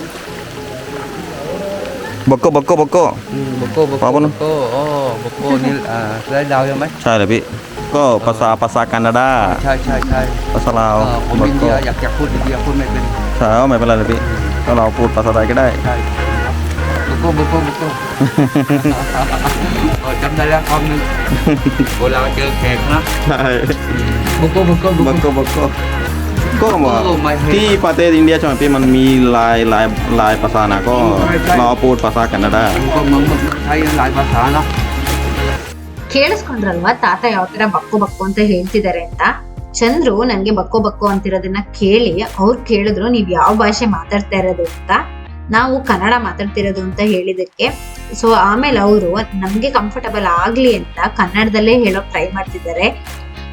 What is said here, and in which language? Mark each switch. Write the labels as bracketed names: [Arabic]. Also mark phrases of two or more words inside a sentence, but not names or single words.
[Thai] Boko boko boko. Boko boko. Apa nu? Boko ni selai dao ya mai. ใช่เลยพี่ก็ภาษาแคนาดา ใช่ ภาษาลาว ผมอินเดียอยากพูดอินเดียพูดไม่เป็น ใช่ไม่เป็นไรเลยพี่ก็เราพูดภาษาไทยก็ได้ ใช่boko จำได้แล้วคำนึงเวลาเจอแขกนะ ใช่ boko บกก็ว่าที่ประเทศอินเดียใช่ไหมพี่มันมีหลายภาษานะก็เราพูดภาษาแคนาดา ก็เหมือนไทยหลายภาษาเนาะ [Kannada] ಕೇಳಿಸ್ಕೊಂಡ್ರಲ್ವಾ ತಾತ ಯಾವ ತರ ಬಕ್ಕು ಬಕ್ಕು ಅಂತ ಹೇಳ್ತಿದ್ದಾರೆ ಅಂತ. ಚಂದ್ರು ನನ್ಗೆ ಬಕ್ಕು ಬಕ್ಕು ಅಂತಿರೋದನ್ನ ಕೇಳಿ ಅವ್ರು ಕೇಳಿದ್ರು ನೀವ್ ಯಾವ ಭಾಷೆ ಮಾತಾಡ್ತಾ ಇರೋದು ಅಂತ. ನಾವು ಕನ್ನಡ ಮಾತಾಡ್ತಿರೋದು ಅಂತ ಹೇಳಿದಕ್ಕೆ ಸೊ ಆಮೇಲೆ ಅವರು ನಮ್ಗೆ ಕಂಫರ್ಟಬಲ್ ಆಗ್ಲಿ ಅಂತ ಕನ್ನಡದಲ್ಲೇ ಹೇಳೋಕ್ ಟ್ರೈ ಮಾಡ್ತಿದ್ದಾರೆ.